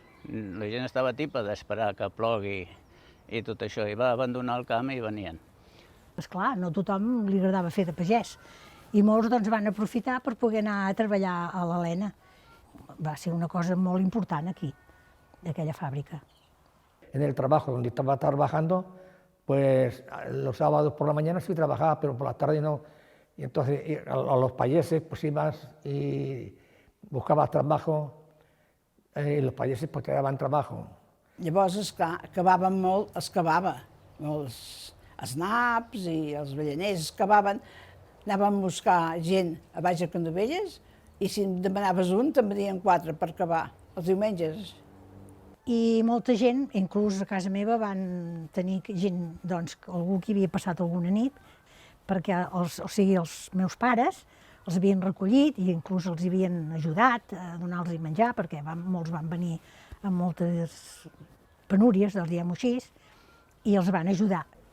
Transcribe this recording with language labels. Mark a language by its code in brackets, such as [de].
[ca] La gent estava tipa d'esperar que plogui i tot això, i va abandonar el camp i venien. Esclar, no a tothom li agradava fer de pagès, i molts van aprofitar per poder anar a treballar a l'Helena. Va ser una cosa molt important aquí, d'aquella fàbrica. [es] En el trabajo donde estaba trabajando, pues los sábados por la mañana sí trabajaba, pero por la tarde no. Y entonces a los payeses pues ibas y buscabas trabajo, y los payeses pues te daban trabajo. [ca] Llavors, esclar, cavaven molt, es cavava, molts naps i els balleners es cavaven, anàvem a buscar gent a baix a Canovelles i si en demanaves un, te'n venien 4 per cavar, els diumenges. I molta gent, inclús a casa meva, van tenir gent, doncs, algú que havia passat alguna nit, perquè els meus pares els havien recollit i inclús els havien ajudat a donar-los menjar, perquè molts van venir amb moltes penúries, diguem-ho així, i els van ajudar.